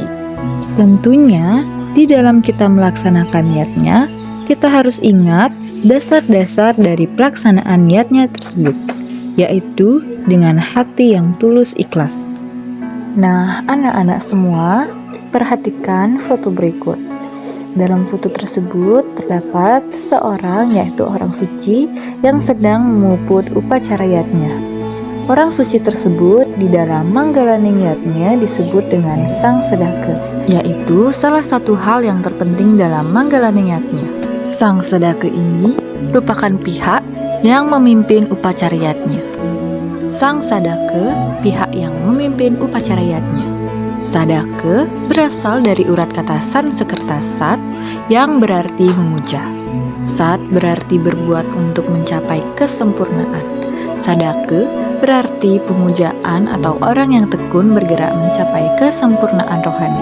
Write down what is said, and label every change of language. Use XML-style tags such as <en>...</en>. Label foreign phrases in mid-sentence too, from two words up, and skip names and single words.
<id>Tentunya, di dalam kita melaksanakan niatnya, kita harus ingat dasar-dasar dari pelaksanaan niatnya tersebut, yaitu dengan hati yang tulus ikhlas. Nah, anak-anak semua, perhatikan foto berikut. Dalam foto tersebut terdapat seseorang, yaitu orang suci yang sedang memuput upacara yatnya. Orang suci tersebut di dalam Manggalaneng yatnya disebut dengan Sang Sedaka, yaitu salah satu hal yang terpenting dalam Manggalaneng yatnya. Sang Sedaka ini merupakan pihak yang memimpin upacara yatnya. Sang Sadaka pihak yang memimpin upacara yatnya. Sadaka berasal dari urat kata Sanskerta sat yang berarti memuja. Sat berarti berbuat untuk mencapai kesempurnaan. Sadaka berarti pemujaan atau orang yang tekun bergerak mencapai kesempurnaan rohani.</id>